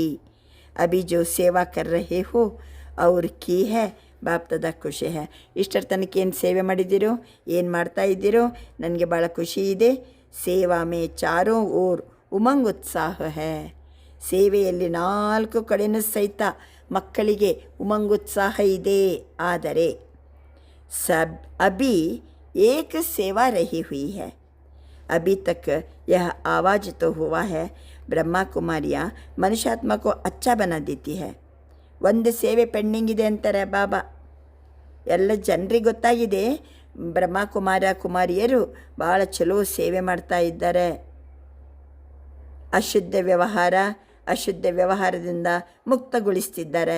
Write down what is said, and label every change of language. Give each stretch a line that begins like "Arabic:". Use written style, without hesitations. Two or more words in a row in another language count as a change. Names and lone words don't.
Hindi: अभी जो सेवा कर रहे हो अवर की है बापदा खुशी है.
Kannada: ಇಷ್ಟರ ತನಕ ಏನು ಸೇವೆ ಮಾಡಿದ್ದೀರೋ, ಏನು ಮಾಡ್ತಾ ಇದ್ದೀರೋ, ನನಗೆ ಭಾಳ ಖುಷಿ ಇದೆ.
Hindi: सेवा में चारों ओर उमंग उत्साह है.
Kannada: ಸೇವೆಯಲ್ಲಿ ನಾಲ್ಕು ಕಡೆನೂ ಸಹಿತ ಮಕ್ಕಳಿಗೆ ಉಮಂಗುತ್ಸಾಹ ಇದೆ.
Hindi: ಆದರೆ सब अभी एक सेवा रही हुई है. अभी तक यह आवाज़ तो हुआ है, ब्रह्मा कुमारियाँ मनुष्यात्मा को अच्छा बना देती है.
Kannada: ಒಂದು ಸೇವೆ ಪೆಂಡಿಂಗ್ ಇದೆ ಅಂತಾರೆ ಬಾಬಾ. ಎಲ್ಲ ಜನರಿಗೆ ಗೊತ್ತಾಗಿದೆ, ಬ್ರಹ್ಮ ಕುಮಾರಿಯರು ಭಾಳ ಚಲೋ ಸೇವೆ ಮಾಡ್ತಾ ಇದ್ದಾರೆ. ಅಶುದ್ಧ ವ್ಯವಹಾರದಿಂದ ಮುಕ್ತಗೊಳಿಸ್ತಿದ್ದಾರೆ.